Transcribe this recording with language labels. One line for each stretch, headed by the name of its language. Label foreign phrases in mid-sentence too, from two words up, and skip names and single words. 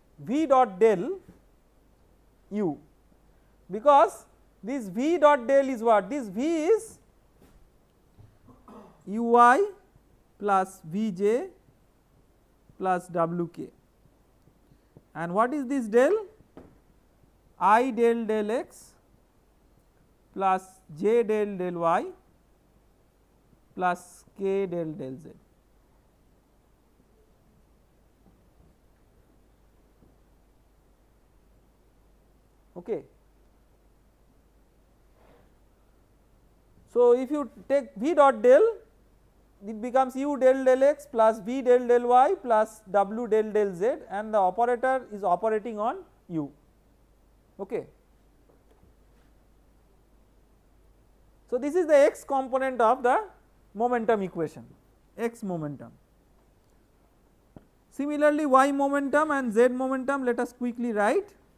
English: V dot del u, because this V dot del is what? This V is ui plus Vj plus Wk, and what is this del? I del del x plus j del del y plus k del del z. Okay. So, if you take V dot del, it becomes u del del x plus v del del y plus w del del z, and the operator is operating on u. Okay. So, this is the x component of the momentum equation, x momentum. Similarly, y momentum and z momentum, let us quickly write.